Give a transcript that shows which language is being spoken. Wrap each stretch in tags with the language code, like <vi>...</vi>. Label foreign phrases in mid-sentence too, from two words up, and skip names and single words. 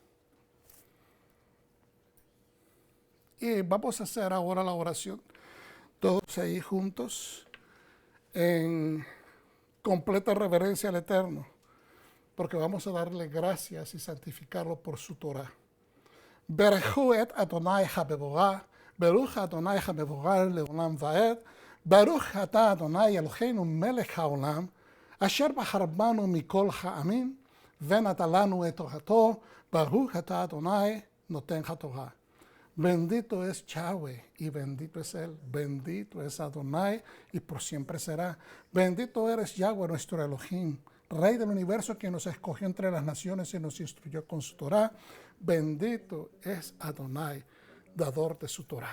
<es>Y vamos a hacer ahora la oración, todos ahí juntos, en completa reverencia al Eterno, porque vamos a darle gracias y santificarlo por su Torah.</es> <he>ברכו את אדוני המבורך ברוך אדוני המבורך לעולם ועד ברוך אתה אדוני אלוהינו מלך העולם אשר בחר בנו מכל העמים, ונתן לנו את תורתו, ברוך אתה אדוני נותן התורה.</he> <es>Bendito es Yahweh y bendito es Él, bendito es Adonai y por siempre será. Bendito eres Yahweh nuestro Elohim, Rey del universo que nos escogió entre las naciones y nos instruyó con su Torah. Bendito es Adonai, dador de su Torah.</es>